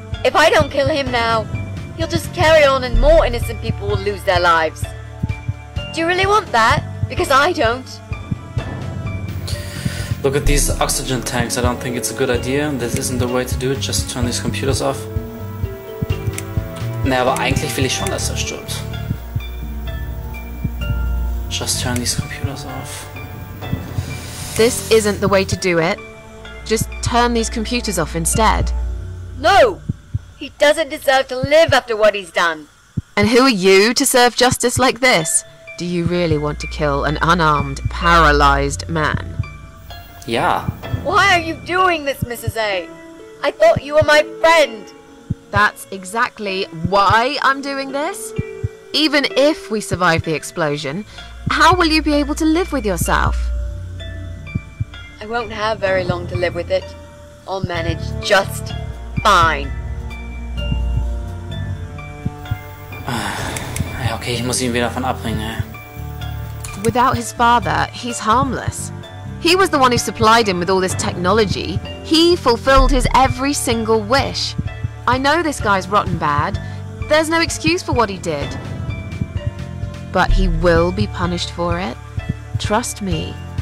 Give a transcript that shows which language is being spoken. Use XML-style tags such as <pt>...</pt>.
<en>If I don't kill him now, he'll just carry on and more innocent people will lose their lives. Do you really want that? Because I don't. Look at these oxygen tanks. I don't think it's a good idea. This isn't the way to do it. Just turn these computers off.</en> <de>Ne, aber eigentlich will ich schon, dass er stirbt.</de> <en>Just turn these computers off. This isn't the way to do it. Just turn these computers off instead. No! He doesn't deserve to live after what he's done. And who are you to serve justice like this? Do you really want to kill an unarmed, paralyzed man? Yeah. Why are you doing this, Mrs. A? I thought you were my friend. That's exactly why I'm doing this. Even if we survive the explosion, how will you be able to live with yourself? I won't have very long to live with it. I'll manage just fine.</en> <de>Ja, okay, ich muss ihn wieder davon abbringen, ey.</de> <en>Without his father, he's harmless. He was the one who supplied him with all this technology. He fulfilled his every single wish. I know this guy's rotten bad. There's no excuse for what he did. But he will be punished for it. Trust me.</en>